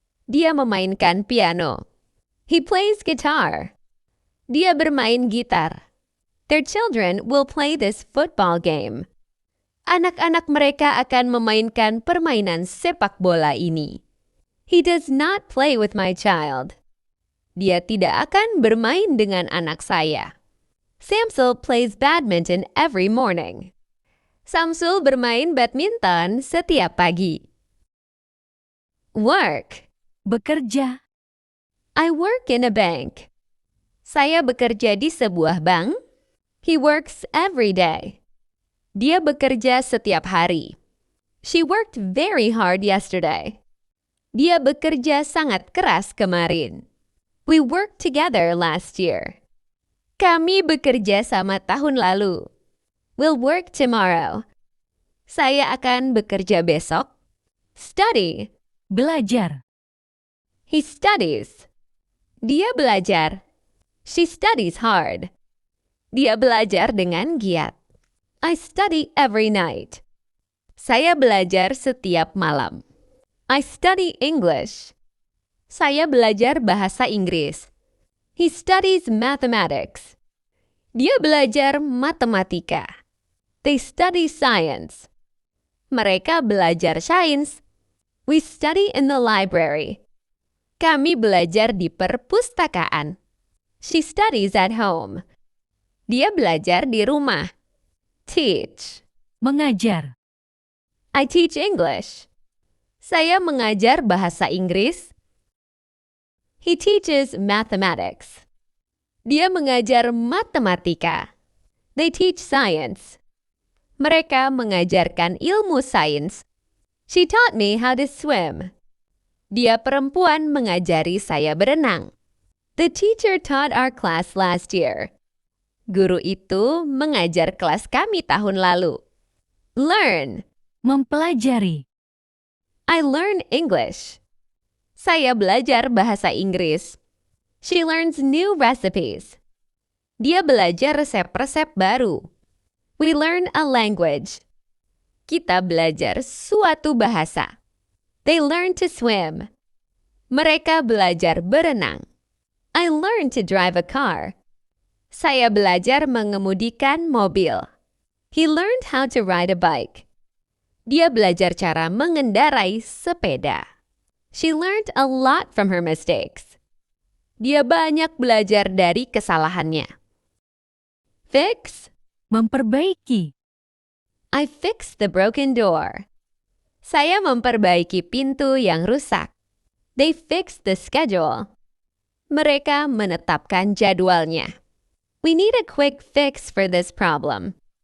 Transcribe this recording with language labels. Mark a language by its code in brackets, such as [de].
[id] Dia memainkan piano. [en] He plays guitar. [id] Dia bermain gitar. [en] Their children will play this football game. [id] Anak-anak mereka akan memainkan permainan sepak bola ini. [en] He does not play with my child. [id] Dia tidak akan bermain dengan anak saya. [en] Samsul plays badminton every morning. [id] Samsul bermain badminton setiap pagi. Work. Bekerja. [en] I work in a bank. [id] Saya bekerja di sebuah bank. [en] He works every day. [id] Dia bekerja setiap hari. [en] She worked very hard yesterday. [id] Dia bekerja sangat keras kemarin. [en] We worked together last year. [id] Kami bekerja sama tahun lalu. [en] We'll work tomorrow. [id] Saya akan bekerja besok. Study. Belajar. [en] He studies. [id] Dia belajar. [en] She studies hard. [id] Dia belajar dengan giat. [en] I study every night. [id] Saya belajar setiap malam. [en] I study English. [id] Saya belajar bahasa Inggris. [en] He studies mathematics. [id] Dia belajar matematika. [en] They study science. [id] Mereka belajar sains. [en] We study in the library. [id] Kami belajar di perpustakaan. [en] She studies at home. [id] Dia belajar di rumah. Teach. Mengajar. [en] I teach English. [id] Saya mengajar bahasa Inggris. [en] He teaches mathematics. [id] Dia mengajar matematika. [en] They teach science. [id] Mereka mengajarkan ilmu sains. [en] She taught me how to swim. [id] Dia perempuan mengajari saya berenang. [en] The teacher taught our class last year. [id] Guru itu mengajar kelas kami tahun lalu. [en] Learn. [id] Mempelajari. [en] I learn English. [id] Saya belajar bahasa Inggris. [en] She learns new recipes. [id] Dia belajar resep-resep baru. [en] We learn a language. [id] Kita belajar suatu bahasa. [en] They learn to swim. [id] Mereka belajar berenang. [en] I learn to drive a car. [id] Saya belajar mengemudikan mobil. [en] He learned how to ride a bike. [id] Dia belajar cara mengendarai sepeda. [en] She learned a lot from her mistakes. [id] Dia banyak belajar dari kesalahannya. [en] Fix. [id] Memperbaiki. [en] I fixed the broken door. [id] Saya memperbaiki pintu yang rusak. [en] They fixed the schedule. [id] Mereka menetapkan jadwalnya. [en] We need a quick fix for this problem.